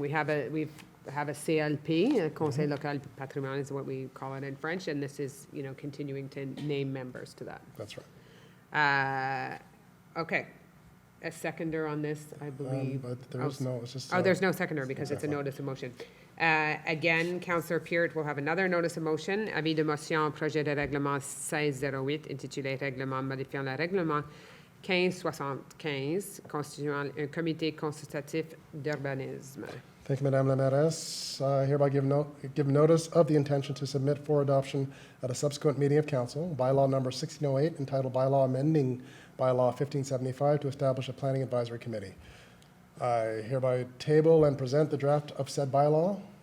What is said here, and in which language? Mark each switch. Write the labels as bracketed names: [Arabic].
[English] We have a CLP, a Conseil local du patrimoine is what we call it in French, and this is continuing to name members to that. That's right. Okay. A seconder on this, I believe. But there is no, it's just. There's no seconder because it's a notice of motion. Again, Councillor Peart will have another notice of motion. [French] Avis de motion, projet de règlement 1608, intitulé Règlement modifiant le règlement 1575, constituant un comité consultatif d'urbanisme. [English] Thank you, Madame la Mairesse. I hereby give notice of the intention to submit for adoption at a subsequent meeting of council, bylaw number 1608, entitled Bylaw Amending Bylaw 1575 to establish a planning advisory committee. I hereby table and present the draft of said bylaw.